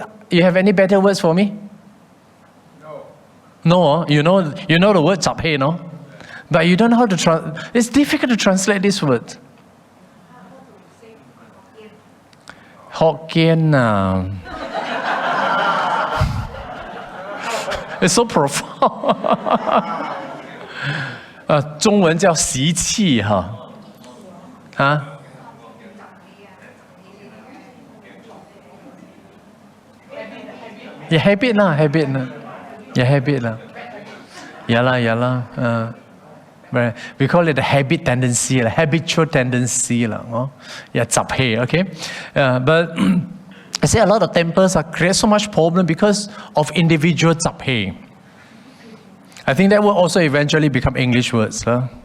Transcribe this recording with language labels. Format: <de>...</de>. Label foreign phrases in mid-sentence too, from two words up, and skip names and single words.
<en>You have any better words for me? No, you know the word zaphe, no? But you don't know how to translate. It's difficult to translate this word. Hokkien. It's so profound.</en> <zh>中文叫习气哈，也</zh> <en>habit 啦 habit 啦 ，ya啦 we call it the habit tendency, the habitual tendency 啦，zaphe, okay, but I say a lot of temples create so much problem because of individual zaphe. I think that will also eventually become English words, huh?</en>